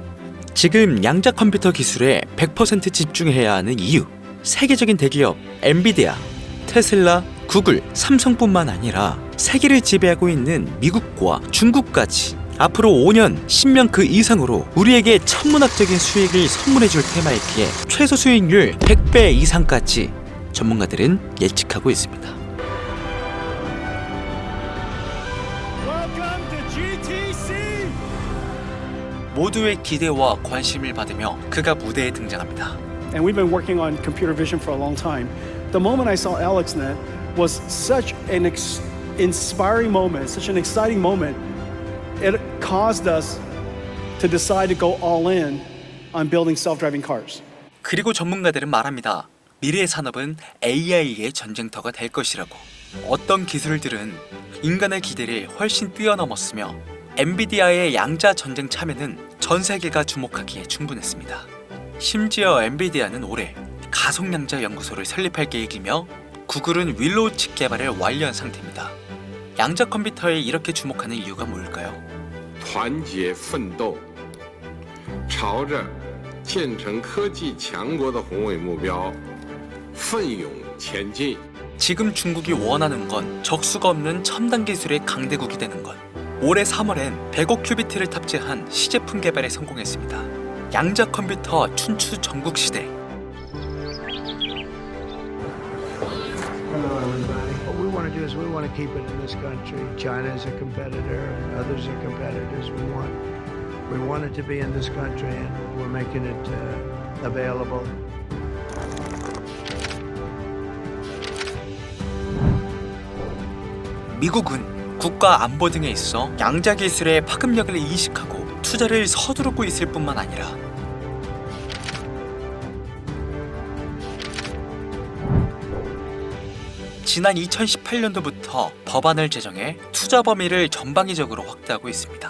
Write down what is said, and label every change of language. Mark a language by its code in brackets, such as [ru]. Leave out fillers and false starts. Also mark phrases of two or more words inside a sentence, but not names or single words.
[ko] 지금 양자 컴퓨터 기술에 100% 집중해야 하는 이유, 세계적인 대기업 엔비디아, 테슬라, 구글, 삼성뿐만 아니라 세계를 지배하고 있는 미국과 중국까지 앞으로 5년, 10년 그 이상으로 우리에게 천문학적인 수익을 선물해줄 테마이기에 최소 수익률 100배 이상까지 전문가들은 예측하고 있습니다. 모두의 기대와 관심을 받으며 그가 무대에 등장합니다. [en] And we've been working on computer vision for a long time. The moment I saw AlexNet was such an inspiring moment, such an exciting moment. It caused us to decide to go all in on building self-driving cars. [ko] 그리고 전문가들은 말합니다. 미래의 산업은 AI의 전쟁터가 될 것이라고. 어떤 기술들은 인간의 기대를 훨씬 뛰어넘었으며 엔비디아의 양자 전쟁 참여는 전 세계가 주목하기에 충분했습니다. 심지어 엔비디아는 올해 가속양자 연구소를 설립할 계획이며 구글은 윌로우 칩 개발을 완료한 상태입니다. 양자 컴퓨터에 이렇게 주목하는 이유가 뭘까요? [zh] 团结奋斗，朝着建成科技强国的宏伟目标奋勇前进。 [ko] 지금 중국이 원하는 건 적수가 없는 첨단 기술의 강대국이 되는 것. 올해 3월엔 100억 큐비트를 탑재한 시제품 개발에 성공했습니다. 양자 컴퓨터 춘추 전국 시대. [en] What we want to do is we want to keep it in this country. China is a competitor and others are competitors. We want it to be in this country and we're making it available. [ko] 미국은 국가 안보 등에 있어 양자 기술의 파급력을 인식하고 투자를 서두르고 있을 뿐만 아니라 지난 2018년도부터 법안을 제정해 투자 범위를 전방위적으로 확대하고 있습니다.